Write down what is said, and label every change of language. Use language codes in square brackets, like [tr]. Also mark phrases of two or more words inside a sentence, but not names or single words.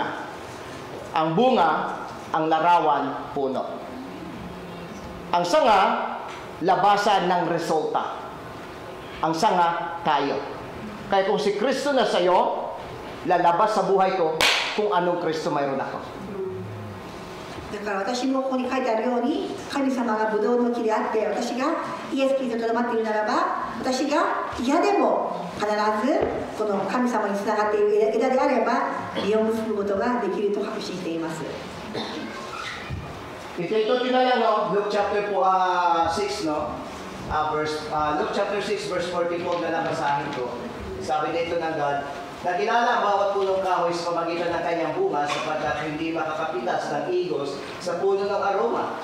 [tl] Ang bunga ang larawan puno. Ang sanga, labasan ng resulta. Ang sanga, tayo. Kaya kung si Kristo na sa'yo, lalabas sa buhay ko kung anong Kristo mayroon ako. [ja] だから私もここに書いてあるように神様がブドウの木であって私がイエス・キリストととどまっているならば私が嫌でも必ずこの神様につながっている枝であれば実を結ぶことができると確信しています。 [tl] Ito na lang, no? Luke chapter 6, no? Luke chapter 6, verse 44 na lang basahin ko. Sabi dito ng God, nakilala ang bawat punong kahoy sa pamagitan ng kanyang bunga sapagkat hindi makakapitas ng igos sa puno ng aroma.